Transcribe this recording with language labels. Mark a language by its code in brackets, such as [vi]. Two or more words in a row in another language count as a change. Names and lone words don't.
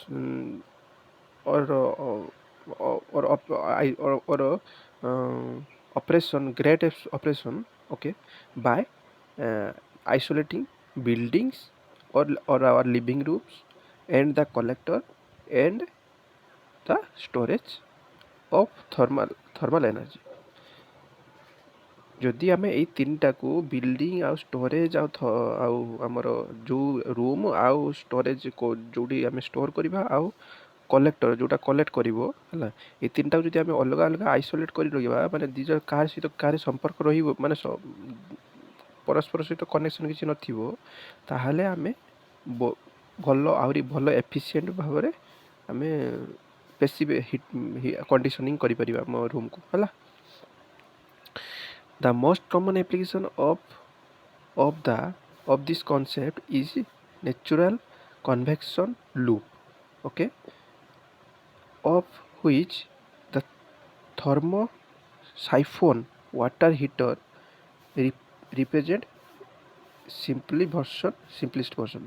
[en] operation, operation, okay, by uh, isolating buildings or our living rooms and the collector and the storage of thermal energy. [or] ଯଦି ଆମେ ଏଇ ତିନିଟାକୁ ବିଲ୍ଡିଂ ଆଉ ଷ୍ଟୋରେଜ୍ ଆଉ ଆମର ଯେଉଁ ରୁମ୍ ଆଉ ଷ୍ଟୋରେଜ୍ ଯେଉଁଠି ଆମେ ଷ୍ଟୋର୍ କରିବା ଆଉ କଲେକ୍ଟର ଯେଉଁଟା କଲେକ୍ଟ କରିବ ହେଲା, ଏ ତିନିଟାକୁ ଯଦି ଆମେ ଅଲଗା ଅଲଗା ଆଇସୋଲେଟ୍ କରି ରହିବା, ମାନେ ଦୁଇ ଜଣ କାହା ସହିତ କାହାର ସମ୍ପର୍କ ରହିବ, ମାନେ ପରସ୍ପର ସହିତ କନେକ୍ସନ୍ କିଛି ନଥିବ, ତାହେଲେ ଆମେ ଭଲ ଆହୁରି ଭଲ ଏଫିସିଏଣ୍ଟ ଭାବରେ ଆମେ ବେଶୀ କଣ୍ଡିସନିଂ କରିପାରିବା ଆମ ରୁମ୍କୁ ହେଲା। [en] The most common application of this concept is natural convection loop, okay, of which the thermosiphon water heater represent simplest version.